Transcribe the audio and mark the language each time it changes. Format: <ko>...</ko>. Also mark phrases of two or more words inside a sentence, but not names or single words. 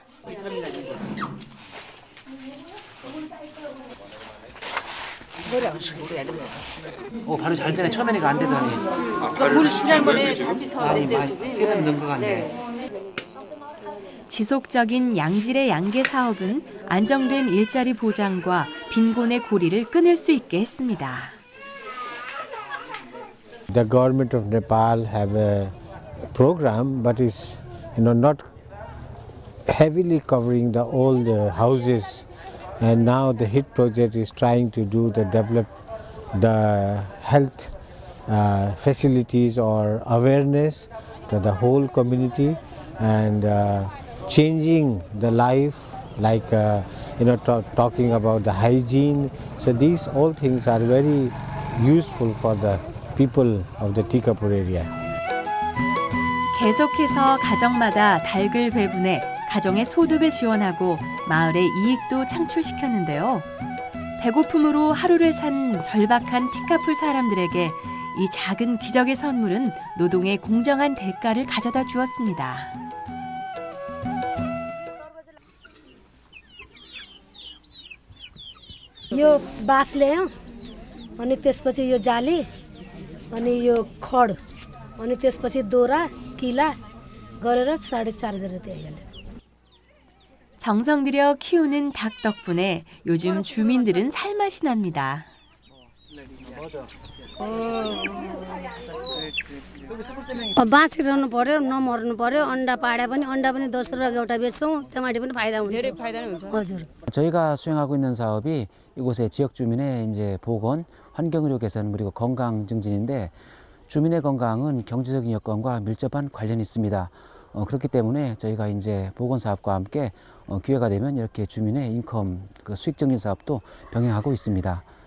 <ko>바로 잘 되네. 처음에는 안 되더니. 물 지난번에 다시 더 냈대요. 세번 넣은 것 같네. 지속적인 양질의 양계 사업은 안정된 일자리 보장과 빈곤의 고리를 끊을 수 있게 했습니다.</ko> <en>The government of Nepal have a program, but is not heavily covering the old houses. And now the HIT project is trying to develop the health facilities or awareness to the whole community and changing the life, like talking about the hygiene. So these all things are very useful for the people of the Tikapur area.</en> <ko>계속해서 가정마다 닭을 배분해 가정의 소득을 지원하고 마을의 이익도 창출시켰는데요. 배고픔으로 하루를 산 절박한 티카풀 사람들에게 이 작은 기적의 선물은 노동의 공정한 대가를 가져다 주었습니다.</ko> <ne>यो बाँस ल्यायो अनि त्यसपछि यो जाली अनि यो खड अनि त्यसपछि दोरा किला गरेर 4.5 गरेर त्यही</ne> <ko>정성 들여 키우는 닭 덕분에 요즘 주민들은 살맛이 납니다.</ko> <ne>बाँचिरहनु पर्यो, नमर्नु पर्यो. अन्डा पाडे पनि अन्डा पनि 10 रुपैयाँको एउटा बेच्छौँ. त्यसमाथि पनि फाइदा हुन्छ. धेरै फाइदा हुन्छ. हजुर.</ne> <ko>저희가 수행하고 있는 사업이 이곳의 지역 주민의 이제 보건, 환경의료 개선 그리고 건강 증진인데 주민의 건강은 경제적인 여건과 밀접한 관련이 있습니다. 그렇기 때문에 저희가 이제 보건 사업과 함께 기회가 되면 이렇게 주민의 인컴, 그 수익 증진 사업도 병행하고 있습니다.</ko>